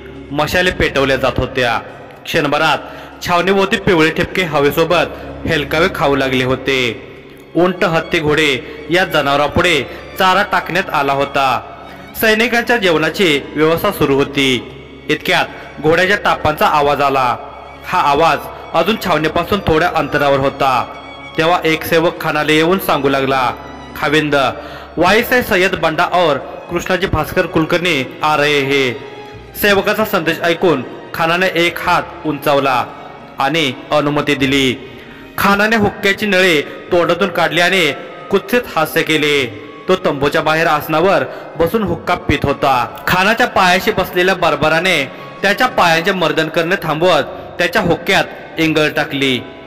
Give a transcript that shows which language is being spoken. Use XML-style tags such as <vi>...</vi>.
<mr>मशाले पेटवल्या जात होत्या। क्षणभरात छावणीभोवती पिवळे ठिपके हवेसोबत हेलकावे खाऊ लागले होते। उंट, हत्ती, घोडे या जनावरांपुढे चारा टाकण्यात आला होता। सैनिकांच्या जेवणाची व्यवस्था सुरू होती। इतक्यात घोड्याच्या टापांचा आवाज आला। हा आवाज अजून छावणीपासून थोड्या अंतरावर होता। तेव्हा एक सेवक खानाला येऊन सांगू लागला, खाविंद,</mr> <hi>वाईसे सय्यद बंडा और कृष्णाजी भास्कर कुलकर्णी आ रहे हैं।</hi> <mr>सेवकाचा संदेश ऐकून खानाने एक हात उंचावला आणि अनुमती दिली। खानाने हुक्क्याची नळे तोंडातून काढली आणि कुत्सित हास्य केले। तो तंबूच्या बाहेर आसनावर बसून हुक्का पित होता। खानाच्या पायाशी बसलेल्या बर्बराने त्याच्या पायांचे मर्दन करणे थांबवत त्याच्या हुक्क्यात इंगळ टाकली।</mr>